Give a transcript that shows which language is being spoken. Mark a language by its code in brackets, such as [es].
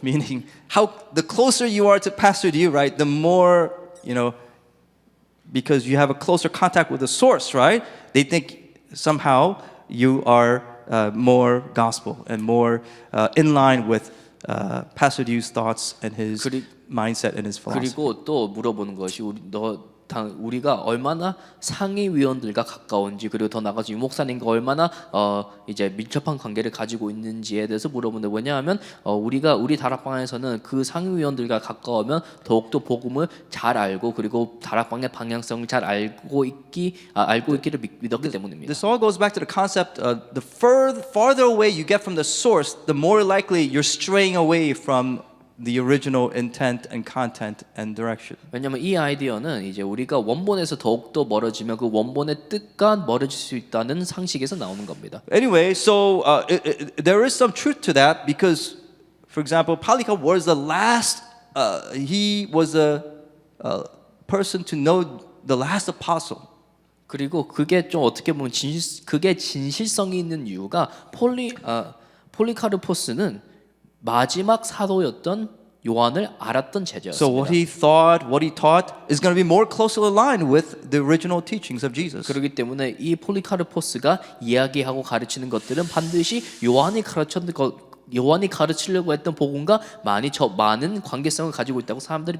[en] Meaning, the closer you are to Pastor Yu, right, the more, because you have a closer contact with the source, right? They think somehow you are more gospel and more in line with Pastor Yu's thoughts and his mindset and his philosophy. [ko] 그리고 또 물어보는 것이 우리가 얼마나 상위위원들과 가까운지 그리고 더 나아가서 유목사님과 얼마나 이제 밀접한 관계를 가지고 있는지에 대해서 물어보는데 왜냐하면 우리 다락방에서는 그 상위위원들과 가까우면 더욱더 복음을 잘 알고 그리고 다락방의 방향성을 잘 알고 있기를 믿었기 때문입니다. [en] This all goes back to the concept the farther away you get from the source, the more likely you're straying away from the original intent and content and direction. [ko] 왜냐하면 이 아이디어는 이제 우리가 원본에서 더욱더 멀어지면 그 원본의 뜻과 멀어질 수 있다는 상식에서 나오는 겁니다. [en] Anyway, so there is some truth to that because, for example, Polycarp was the last. He was a person to know the last apostle. [ko] 그리고 그게 좀 어떻게 보면 그게 진실성이 있는 이유가 폴리카르포스는 마지막 사도였던 요한을 알았던 [en] So [ko] 제자였습니다. [en] what he thought, what he taught is going to be more closely aligned with the original teachings of Jesus. [ko] 그렇기 때문에 이 폴리카르포스가 이야기하고 가르치는 것들은 반드시 요한이 가르치려고 했던 복음과 많은 관계성을 가지고 있다고 사람들이